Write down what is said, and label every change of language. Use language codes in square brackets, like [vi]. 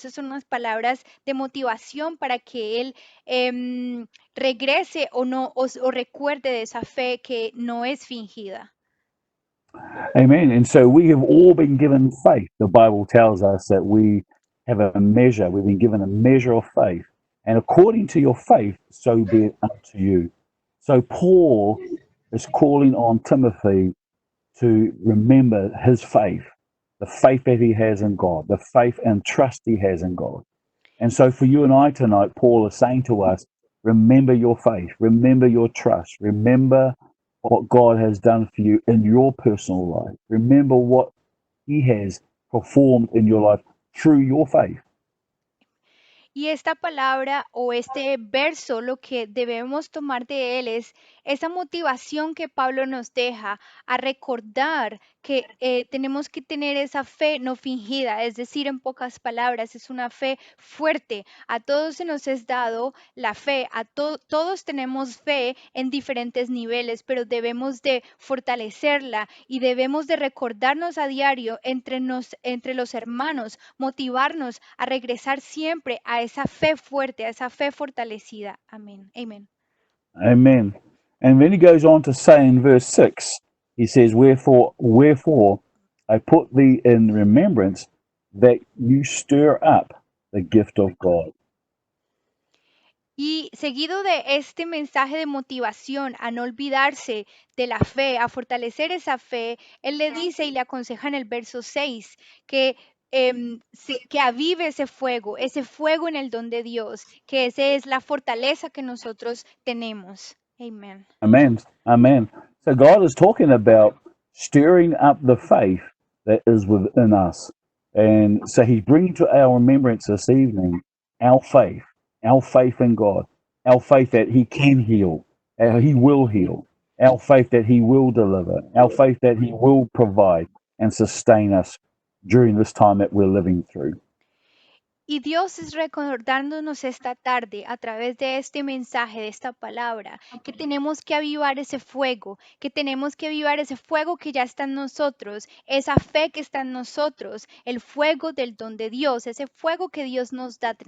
[es] Esas son unas palabras de motivación para que Él regrese o recuerde de esa fe que no es fingida. [en] Amen. And so we have all been given faith. The Bible tells us that we have a measure, we've been given a measure of faith. And according to your faith, so be it unto you. So Paul is calling on Timothy to remember his faith, the faith that he has in God, the faith and trust he has in God. And so for you and I tonight, Paul is saying to us, remember your faith, remember your trust, remember what God has done for you in your personal life. Remember what he has performed in your life through your faith. [es] Y esta palabra o este verso, lo que debemos tomar de él es esa motivación que Pablo nos deja a recordar que tenemos que tener esa fe no fingida, es decir, en pocas palabras, es una fe fuerte. A todos se nos es dado la fe, todos tenemos fe en diferentes niveles, pero debemos de fortalecerla y debemos de recordarnos a diario entre los hermanos, motivarnos a regresar siempre a esa fe fuerte, a esa fe fortalecida. Amén. Amén. [en] Amen. And then he goes on to say in verse 6, he says, Wherefore I put thee in remembrance that you stir up the gift of God. [es] Y seguido de este mensaje de motivación a no olvidarse de la fe, a fortalecer esa fe, él le dice y le aconseja en el verso 6 que que avive ese fuego en el don de Dios, que esa es la fortaleza que nosotros tenemos. Amén. [en] Amen. Amen. So God is talking about stirring up the faith that is within us. And so he's bringing to our remembrance this evening our faith in God, our faith that he can heal, he will heal, our faith that he will deliver, our faith that he will provide and sustain us during this time that we're living through. [es] Y Dios es recordándonos esta tarde a través de este mensaje, de esta palabra, que tenemos que avivar ese fuego, que tenemos que avivar ese fuego que ya está en nosotros, esa fe que está en nosotros, el fuego del don de Dios, ese fuego que Dios nos da.